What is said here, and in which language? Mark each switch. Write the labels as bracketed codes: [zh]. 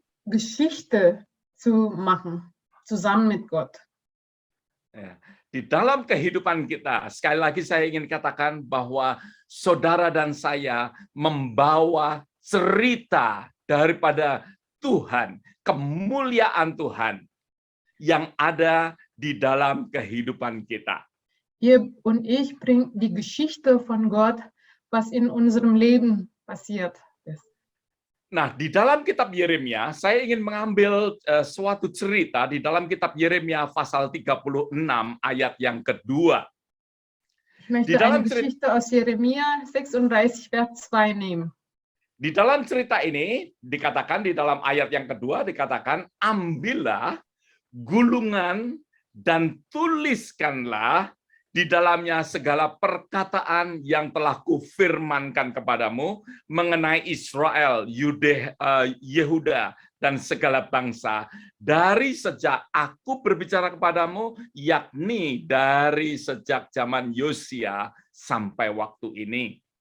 [de] Geschichte zu machen, zusammen mit Gott. [id] Ya. Di dalam kehidupan kita, sekali lagi saya ingin katakan bahwa saudara dan saya membawa cerita daripada Tuhan, kemuliaan Tuhan yang ada di dalam kehidupan kita. [de] Ihr und ich bringen die Geschichte von Gott, was in unserem Leben passiert ist. [id] Nah, di dalam kitab Yeremia, saya ingin mengambil suatu cerita di dalam kitab Yeremia pasal 36 ayat yang kedua. [de] Ich möchte eine Geschichte aus Jeremia 36, Vers 2 nehmen. [id] Di dalam cerita ini dikatakan, di dalam ayat yang kedua dikatakan, ambillah gulungan dan tuliskanlah di dalamnya segala perkataan yang telah kufirmankan kepadamu mengenai Israel, Yehuda, dan segala bangsa dari sejak aku berbicara kepadamu, yakni dari sejak zaman Yosia sampai waktu ini.